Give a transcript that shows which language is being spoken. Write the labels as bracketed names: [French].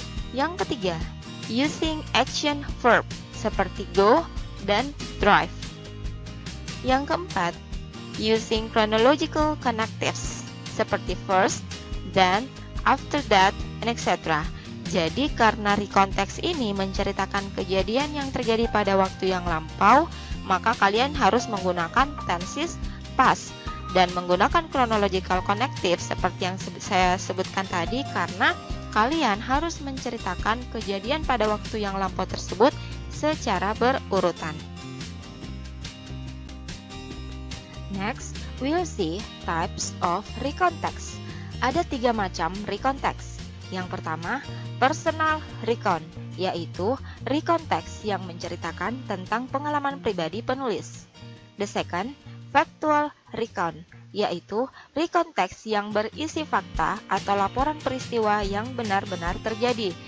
[Indonesian] Yang ketiga, [English] using action verb [Indonesian] seperti go dan drive. Yang keempat, [English] using chronological connectives seperti first, then, after that, and etc. [Indonesian] Jadi karena recontext ini menceritakan kejadian yang terjadi pada waktu yang lampau, maka kalian harus menggunakan tenses past dan menggunakan chronological connective seperti yang saya sebutkan tadi, karena kalian harus menceritakan kejadian pada waktu yang lampau tersebut secara berurutan. [English] Next, we'll see types of recontext. [Indonesian] Ada 3 macam recontext. Yang pertama, personal recon, yaitu recontext yang menceritakan tentang pengalaman pribadi penulis. [English] The second, [Indonesian] factual recon, yaitu recontext yang berisi fakta atau laporan peristiwa yang benar-benar terjadi.